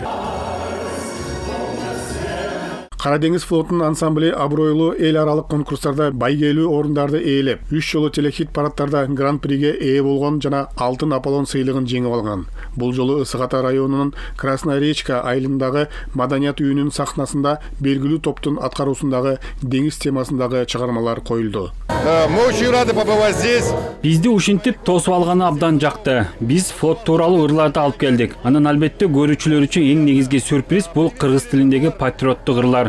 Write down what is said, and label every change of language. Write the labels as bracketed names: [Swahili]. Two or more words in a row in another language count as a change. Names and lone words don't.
[Kyrgyz] Кара деңиз флотунун ансамблі абройлуу эл аралык конкурстарда байгелүү орундарды ээлеп, 3 жолу телехит парадтарда гран-приге ээ болгон жана алтын Аполлон сыйлыгын жеңип алган. Бул жолу Ысык Ата районунун Красная Речка айылындагы маданият үйүнүн сахнасында белгилүү топтун аткаруусундагы деңиз темасындагы чыгармалар коюлду. [Russian] Мы очень рады побывать здесь. [Kyrgyz] Бизди ушинтип тосуп алганы абдан жакты. Биз флот тууралуу ырларды алып келдик. Анан албетте көрүүчүлөр үчүн эң негизги сюрприз бул кыргыз тилиндеги патриоттук ырлар.